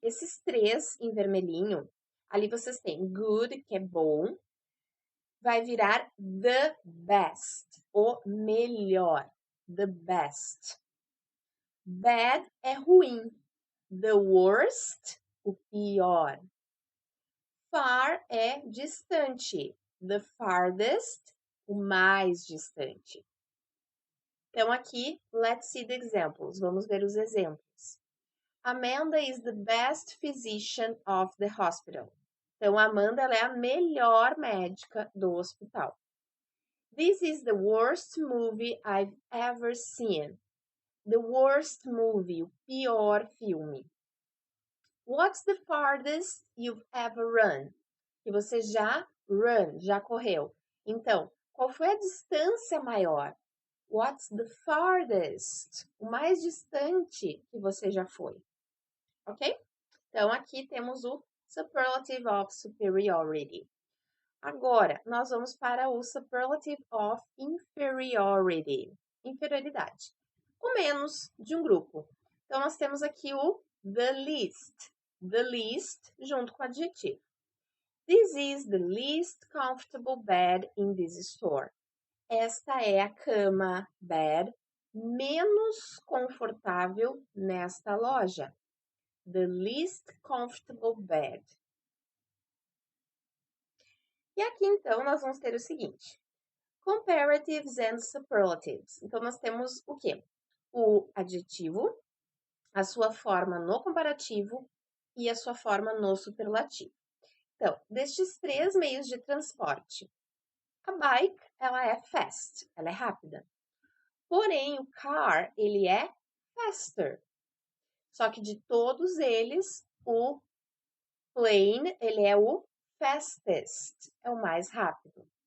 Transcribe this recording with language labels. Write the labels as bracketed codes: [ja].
[pt] Esses três em vermelhinho, ali vocês têm good, que é bom, vai virar [en] the best, o melhor, the best. [pt] Bad é ruim. [en] the worst, [pt] o pior. Far é distante. [en] The farthest, [pt] o mais distante. Então, aqui, [en] let's see the examples. [pt] Vamos ver os exemplos. [en] Amanda is the best physician of the hospital. [pt] Então, Amanda ela é a melhor médica do hospital. [en] This is the worst movie I've ever seen. The worst movie, [pt] o pior filme. [en] What's the farthest you've ever run? [pt] Que você já correu. Então, qual foi a distância maior? [en] What's the farthest? [pt] O mais distante que você já foi. Ok? Então, aqui temos o [en] superlative of superiority. [pt] Agora, nós vamos para o [en] superlative of inferiority. [pt] Inferioridade. O menos de um grupo. Então, nós temos aqui o [en] the least. The least [pt] junto com o adjetivo. [en] This is the least comfortable bed in this store. [pt] Esta é a cama bed menos confortável nesta loja. [en] The least comfortable bed. [pt] E aqui, então, nós vamos ter o seguinte. [en] Comparatives and superlatives. [pt] Então, nós temos o quê? O adjetivo, a sua forma no comparativo e a sua forma no superlativo. Então, destes três meios de transporte, a bike, ela é fast, ela é rápida. Porém, o car, ele é faster. Só que de todos eles, o plane, ele é o fastest, é o mais rápido.